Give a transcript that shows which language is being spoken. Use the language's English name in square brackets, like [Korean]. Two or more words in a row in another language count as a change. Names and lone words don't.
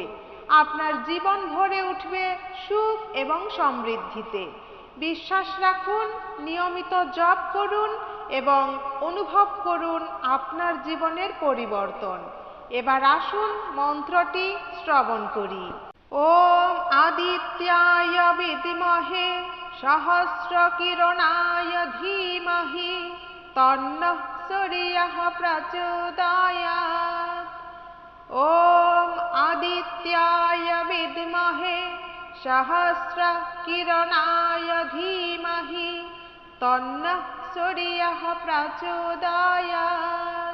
[Bangla] আপনার জীবন ভরে উঠবে সুখ এবং সমৃদ্ধিতে। বিশ্বাস রাখুন, নিয়মিত জপ করুন এবং অনুভব করুন আপনার জীবনের পরিবর্তন। এবার আসুন মন্ত্রটি শ্রবণ করি। [Sanskrit] ওম আদিত্যায় বিদ্মহে সহস্রকিরণায় ধীমহি তন্নঃ সূর্যঃ প্রচোদয়াৎ। ওম আদিত্যায় বিদ্মহে সহস্রকিরণায় ধীমহি তন্নঃ সূর্যঃ প্রচোদয়াৎ।